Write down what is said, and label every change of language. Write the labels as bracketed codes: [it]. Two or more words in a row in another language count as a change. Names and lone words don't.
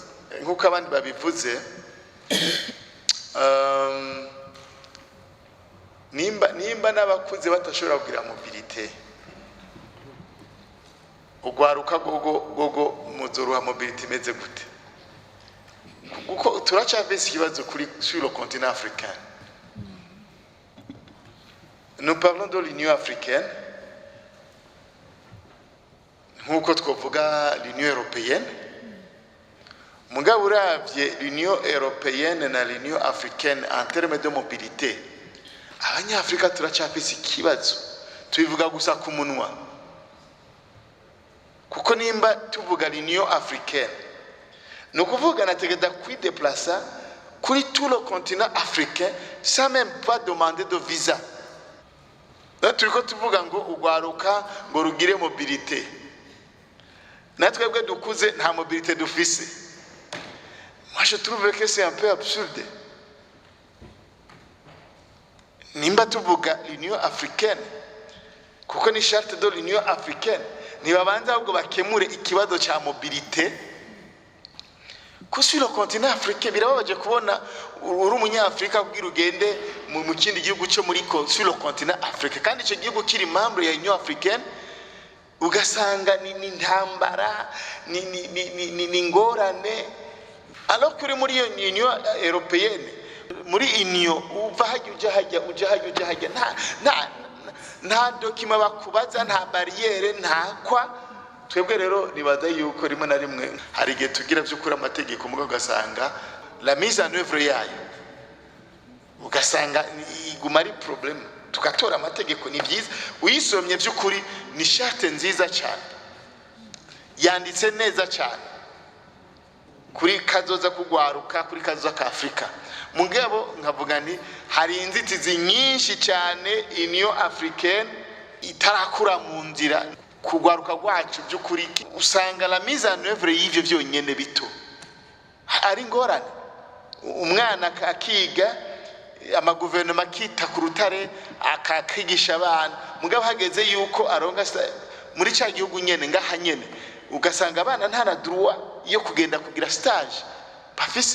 [rn] Nkuko abandi babivuze, nimba n'abakuze batashobora kugira mobilité, ugwaruka gogo muzoruha mobilité imeze gute? Kuko turacafise ikibazo [fr] sur le continent africain. Nous parlons de l'Union africaine, [rn] nkuko twovuga l'Union européenne. Mugabo uravye l'Union européenne na l'Union africaine [fr] en termes de mobilité, [rn] abanyafrika turacafise ikibazo, tubivuga gusa ku munwa. Kuko nimba tuvuga [fr] l'Union africaine, nous pouvons [rn] nategeda kwideplacer kuri [fr] tout le continent africain sans même pas demander de visa. [rn] Donc turiko tuvuga ngo ugwaruka ngo rugire mobilité, natwebwe dukuze nta mobilité dufise. [fr] Moi je trouve que c'est un peu absurde. [rn] Nimba tuvuga l'Union africaine, kuko ni charte de l'Union africaine, nibabanza ahubwo bakemure ikibazo ca mobilité. [fr] Sur le continent africain [rn] birababaje kubona uri umunyafrika kugira ugende mu kindi gihugu cyo muri [fr] sur le continent africain, [rn] kandi icyo gihugu kiri membre ya Union africaine, ugasanga ni ntambara ni ngorane, [fr] alors que [rn] muri Union européenne, muri Union uva uja hajya nta document bakubaza, nta barriere, nta kwa. Twebwe rero nibaza yuko rimwe na rimwe hari igihe tugira by'ukuri amategeko mugo ugasanga [fr] la mise en œuvre [rn] yayo ugasanga iguma ari problem. Tugatora amategeko ni byiza, uyisomye by'ukuri ni charte nziza cyane, yanditse neza cyane kuri kazoza kugwaruka, kuri kazoza ka Afrika. Mugabo nkavuga ni hari inzitizi nyinshi cyane Union africaine itarakura mu nzira kugwaruka gwacu by'ukuri. Usanga [fr] la mise en œuvre [rn] y'ivyo byonyene bito ari ngorane. Umwana akiga, amaguverinoma kita ku rutare akakigisha abana, mugabo hageze yuko aronga muri cya gihugu nyene ngaha nyene, ugasanga abana nta na droit yo kugenda kugira stage bafise.